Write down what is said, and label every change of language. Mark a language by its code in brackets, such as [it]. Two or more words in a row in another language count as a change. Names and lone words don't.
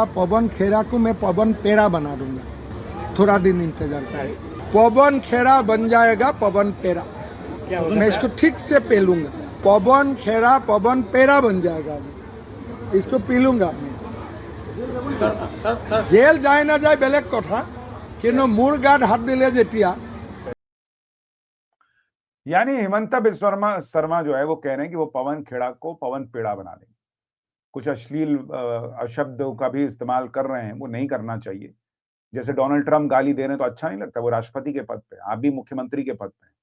[hi] पवन खेड़ा को मैं पवन पेड़ा बना दूंगा, थोड़ा दिन इंतजार करें। पवन खेड़ा बन जाएगा पवन पेड़ा। मैं इसको ठीक से पेलूंगा, पवन खेड़ा पवन पेड़ा बन जाएगा। इसको पी लूंगा मैं। जेल जाए ना जाए [as] বেলেগ কথা, কিন্তু মোৰ গাত হাত দিলে যেতিয়া। [hi] यानी हिमंता बिस्व शर्मा जो है वो कह रहे हैं कि वो पवन खेड़ा को पवन पेड़ा बना देंगे। कुछ अश्लील शब्दों का भी इस्तेमाल कर रहे हैं, वो नहीं करना चाहिए। जैसे डोनाल्ड ट्रंप गाली दे रहे हैं तो अच्छा नहीं लगता, वो राष्ट्रपति के पद पे, आप भी मुख्यमंत्री के पद पे हैं।